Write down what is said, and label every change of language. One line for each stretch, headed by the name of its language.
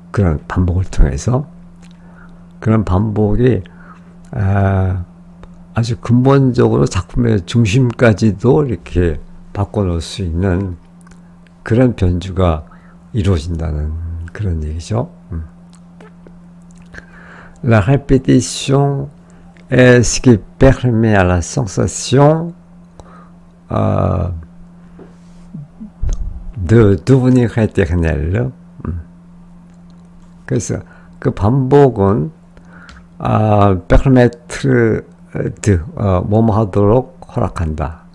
Korean: 그런 반복을 통해서. 그런 반복이 아주 근본적으로 작품의 중심까지도 이렇게 바꿔놓을 수 있는 그런 변주가 이루어진다는 그런 얘기죠.
French: La répétition est ce qui permet à la sensation de devenir éternelle.
Korean: 그래서 그 반복은
French: permettre de
Korean: 뭐뭐 하도록 허락한다.